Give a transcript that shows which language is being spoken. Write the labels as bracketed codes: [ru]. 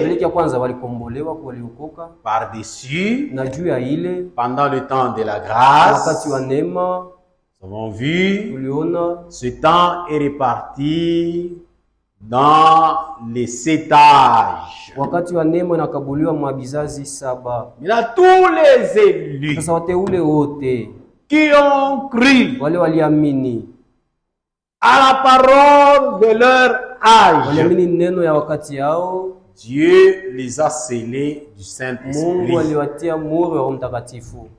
[sw] Mbele ya kwanza walikombolewa, waliokoka, [fr] par-dessus [sw] na juu ya ile [fr] pendant le temps de la [sw] wakati wa [fr] grâce. [sw] neema [fr] Nous avons vu, [sw] tuliona [fr] ce temps est réparti dans les 7 âges. [sw] wakati wa neema inakabuliwa mwa vizazi 7. [fr] Maintenant, tous les élus [sw] Sasa wateule wote [fr] qui ont cru [sw] wale waliamini, [fr] à la parole de leur âge, [sw] waliamini neno ya wakati yao, [fr] Dieu les a scellés du Saint-Esprit. [sw] aliwatia muhuri wa Roho Mtakatifu.